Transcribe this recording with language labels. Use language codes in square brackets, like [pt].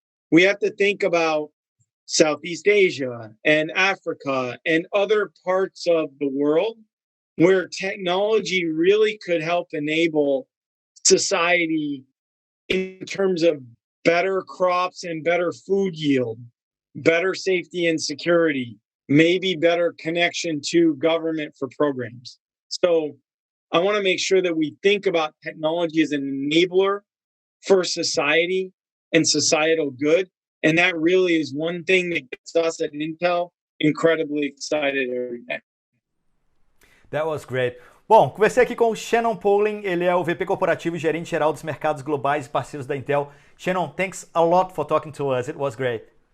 [en] We have to think about Southeast Asia and Africa and other parts of the world where technology really could help enable society in terms of better crops and better food yield, better safety and security, maybe better connection to government for programs. So I want to make sure that we think about technology as an enabler for society and societal good. And that really is one thing that gets us at Intel incredibly excited every day. That was great. [pt] Bom, conversei aqui com o Shannon Poulin, ele é o VP Corporativo e Gerente Geral dos Mercados Globais e Parceiros da Intel. [en] Shannon, thanks a lot for talking to us. It was great.